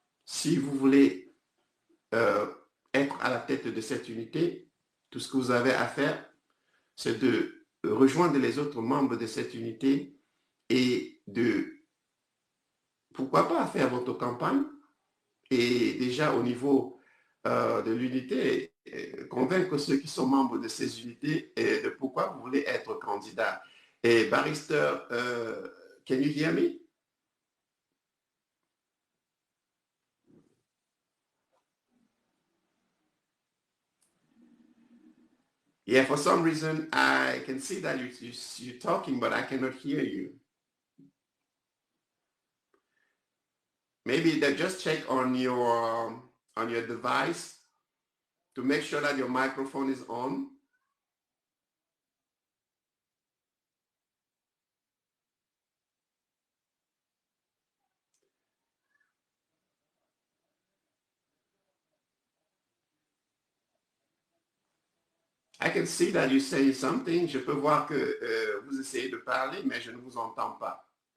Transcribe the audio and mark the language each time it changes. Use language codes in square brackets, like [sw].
[fr] Si vous voulez être à la tête de cette unité, tout ce que vous avez à faire, c'est de rejoindre les autres membres de cette unité et de pourquoi pas faire votre campagne et déjà au niveau de l'unité, convaincre ceux qui sont membres de ces unités de pourquoi vous voulez être candidat. Et [en] Barrister, can you hear me? Yeah, for some reason, I can see that you're talking, but I cannot hear you. Maybe that just check on your device to make sure that your microphone is on. I can see that you say something. [fr] Je peux voir que vous essayez de parler, mais je ne vous entends pas.